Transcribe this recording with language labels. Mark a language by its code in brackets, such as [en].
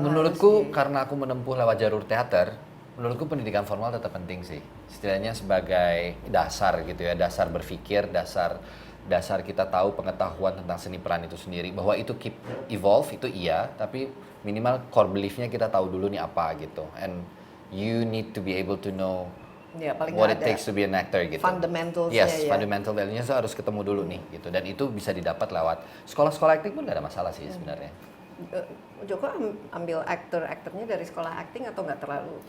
[id] menurutku karena aku menempuh lewat jalur teater, menurutku pendidikan formal tetap penting sih. Setidaknya sebagai dasar gitu ya, dasar berpikir, dasar kita tahu pengetahuan tentang seni peran itu sendiri, bahwa itu [en] keep evolve [id] itu iya, tapi minimal core beliefnya kita tahu dulu nih apa gitu. [en] And you need to be able to know what it takes to be an actor gitu. Fundamentals. [id] Yes, fundamental value-nya harus ketemu dulu nih gitu. Dan itu bisa didapat lewat sekolah-sekolah acting pun gak ada masalah sih sebenarnya. Joko ambil aktornya dari sekolah acting atau nggak terlalu?